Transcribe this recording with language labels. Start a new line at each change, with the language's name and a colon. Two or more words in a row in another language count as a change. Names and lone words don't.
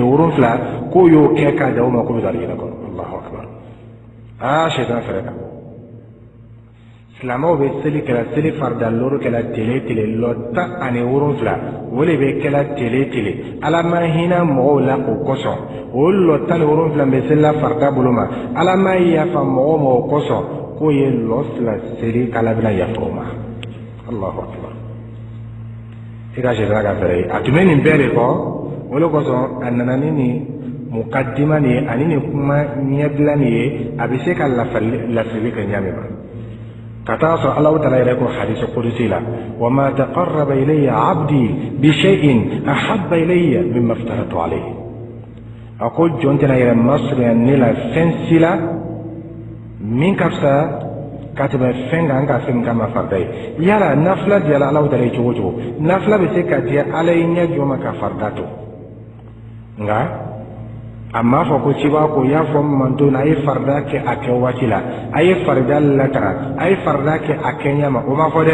Bambara: 7 k'o y'o kɛ k'a da o ma k'o bɛ taa alijinɛ kɔnɔ
Arabic: الله أكبر
Bambara: sitana fɛrɛ ka silamɛw bɛ seli kɛla seli farida loro kɛla tele lɔ 17 o de bɛ kɛla tele ala ma hinɛ mɔgɔw la o kosɔn o lɔ 17 bɛ seli la farida bolo ma ala ma yafa mɔgɔw ma o kosɔn k'o ye lɔ 2 seli k'ala bɛna yafa o ma
Arabic: الله أكبر
Bambara: i ka sitana ka fɛrɛ ye a tun bɛ nin bɛɛ de kɔ o de kosɔn a nana ni nin mukaddima nin ye ani nin kuma ɲɛbila nin ye a bɛ se ka lafili kɛ ɲami ma ka taa sɔrɔ Alahu Taala yɛrɛ ko hadisi kudusi la
Arabic: وما تقرب إلي عبدي بشيء أحب إلي مما افترضت عليه
Bambara: a ko jɔn tɛna yɛrɛ masurunya ne la fɛn si la min ka fisa ka tɛmɛ fɛn kan ka fɛn min ka ma farida ye yala nafila diyala Alahu Taala ye cogo cogo nafila bɛ se ka diya Ala ye ɲɛ jɔ ma ka farida to nka a m'a fɔ ko cibaga ko y'a fɔ manto na a ye farida kɛ a kɛ waati la a ye farida latara a ye farida kɛ a kɛɲɛ ma o ma fɔ dɛ